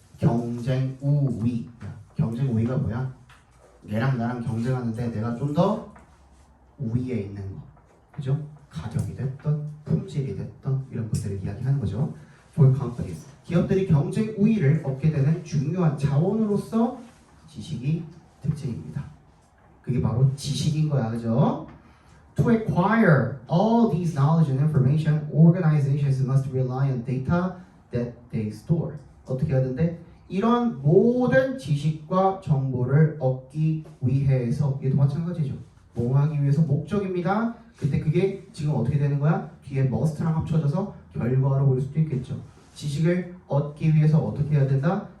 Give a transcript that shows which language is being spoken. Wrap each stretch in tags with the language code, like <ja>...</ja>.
<ko>경쟁 우위. 경쟁 우위가 뭐야? 얘랑 나랑 경쟁하는데 내가 좀 더 우위에 있는 거. 그죠? 가격이 됐던 품질이 됐던 이런 것들을 이야기하는 거죠.</ko> <en>For companies.</en> <ko>기업들이 경쟁 우위를 얻게 되는 중요한 자원으로서 지식이 특징입니다. 그게 바로 지식인 거야. 그죠?</ko> <en>To acquire all these knowledge and information, organizations must rely on data that they store.</en> <ko>어떻게 하는데? 이런 모든 지식과 정보를 얻기 위해서 얘도 마찬가지죠. 뭐 하기 위해서 목적입니다. 근데 그게 지금 어떻게 되는 거야? 뒤에 must랑 합쳐져서 결과로 볼 수도 있겠죠. 지식을 얻기 위해서 어떻게 해야 된다?</ko>